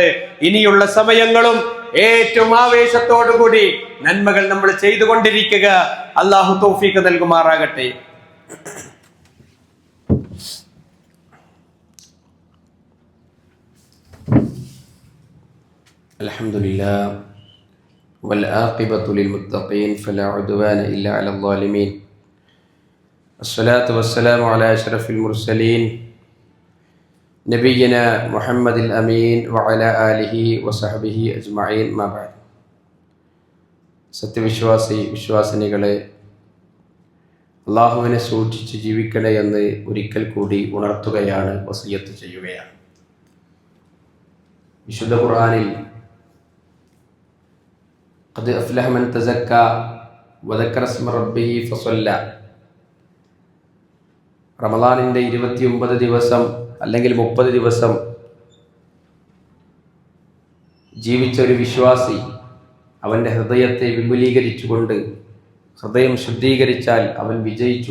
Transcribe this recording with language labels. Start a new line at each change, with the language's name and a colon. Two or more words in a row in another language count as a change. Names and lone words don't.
Malayalam: ഇനിയുള്ള സമയങ്ങളും ഏറ്റവും ആവേശത്തോടുകൂടി നന്മകൾ നമ്മൾ ചെയ്തുകൊണ്ടിരിക്കുക. അല്ലാഹു തൗഫീഖ് നൽകുമാറാകട്ടെ.
Arabic: അൽഹംദുലില്ലാഹ് والعاقبة للمتقين فلا عدوان إلا على الظالمين الصلاة والسلام على أشرف المرسلين نبينا محمد الأمين وعلى آله وصحبه أجمعين ما بعد.
Malayalam: വിശ്വാസിനികളെ, അള്ളാഹുവിനെ സൂക്ഷിച്ച് ജീവിക്കണേ എന്ന് ഒരിക്കൽ കൂടി ഉണർത്തുകയാണ്, വസിയത്ത് ചെയ്യുകയാണ്. വിശുദ്ധ ഖുർആനിൽ
Arabic: قد أفلح من تزكى وذكر اسم ربه فصلى,
Malayalam: റമദാനിന്റെ 29 ദിവസം അല്ലെങ്കിൽ 30 ദിവസം ജീവിച്ച ഒരു വിശ്വാസി അവന്റെ ഹൃദയത്തെ വിപുലീകരിച്ചുകൊണ്ട് ഹൃദയം ശുദ്ധീകരിച്ചാൽ അവൻ വിജയിച്ചു.